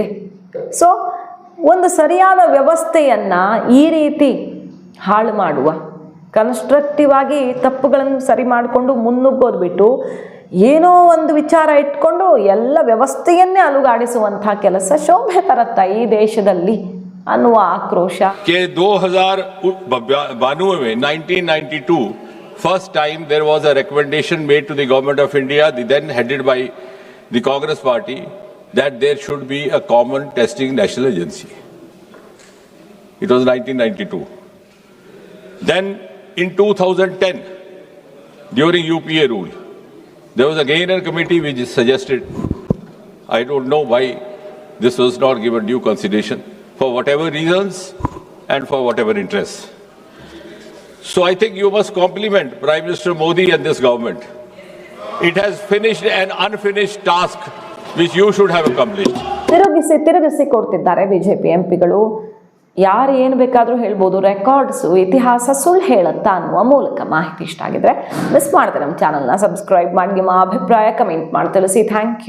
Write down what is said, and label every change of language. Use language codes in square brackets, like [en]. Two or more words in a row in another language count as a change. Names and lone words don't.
[kn] ಸೊ ಒಂದು ಸರಿಯಾದ ವ್ಯವಸ್ಥೆಯನ್ನು ಈ ರೀತಿ ಹಾಳು ಮಾಡುವ, ಕನ್ಸ್ಟ್ರಕ್ಟಿವ್ ಆಗಿ ತಪ್ಪುಗಳನ್ನು ಸರಿ ಮಾಡಿಕೊಂಡು ಮುನ್ನುಗ್ಗೋದು ಬಿಟ್ಟು ಏನೋ ಒಂದು ವಿಚಾರ ಇಟ್ಕೊಂಡು ಎಲ್ಲ ವ್ಯವಸ್ಥೆಯನ್ನೇ ಅಲುಗಾಡಿಸುವಂಥ ಕೆಲಸ ಶೋಭೆ ತರುತ್ತಾ ಈ ದೇಶದಲ್ಲಿ ಅನ್ನುವ ಆಕ್ರೋಶ. [en] के 2092 में 1992 first time there was a recommendation made to the government of India, then headed by the Congress party, that there should be a common testing national agency. It was 1992. Then in 2010, during UPA rule, there was again a committee which suggested, I don't know why this was not given due consideration, for whatever reasons and for whatever interests. So I think you must compliment Prime Minister Modi and this government. It has finished an unfinished task which you should have accomplished. [kn] ತಿರುಗಿಸಿ ಕೊಡ್ತಿದ್ದಾರೆ ಬಿಜೆಪಿ ಎಂಪಿಗಳು. ಯಾರು ಏನು ಬೇಕಾದರೂ ಹೇಳ್ಬೋದು, ರೆಕಾರ್ಡ್ಸು ಇತಿಹಾಸ ಸುಳ್ಳು ಹೇಳುತ್ತಾ ಅನ್ನುವ ಮೂಲಕ. ಮಾಹಿತಿ ಇಷ್ಟ ಆಗಿದ್ರೆ ಮಿಸ್ ಮಾಡದೆ ನಮ್ಮ ಚಾನಲ್ನ ಸಬ್ಸ್ಕ್ರೈಬ್ ಮಾಡಿ, ನಿಮ್ಮ ಅಭಿಪ್ರಾಯ ಕಮೆಂಟ್ ಮಾಡಿ ತಿಳಿಸಿ. [en] thank you.